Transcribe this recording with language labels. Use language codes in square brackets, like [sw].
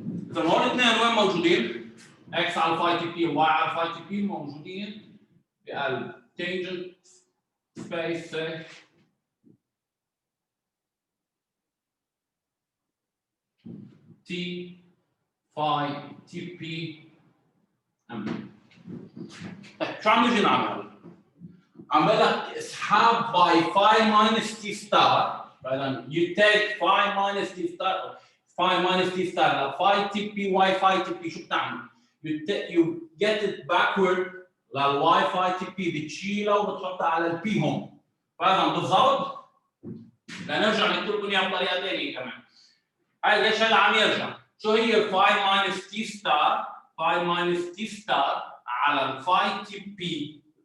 [ar] اذا هون الاثنين وين موجودين؟ x على الفاي تي بي و y على الفاي تي بي موجودين بقلب [en] tangent space [ar] t phi tp ام. طيب شو عم نجي نعمل؟ عم بدك اسحاب by phi minus t star. فاذا [en] you take phi minus t star phi minus t star ل phi tp y phi tp. [ar] شو بتعمل؟ [en] you get it backward [ar] لل y phi tp بتشيلها وبتحطها على البي هون. فاذا بالضبط لنرجع نكتب لكم اياها بطريقه ثانيه كمان. هاي ليش هلا عم يرجع؟ شو هي phi minus t star؟ phi minus t star على الفاي تي بي.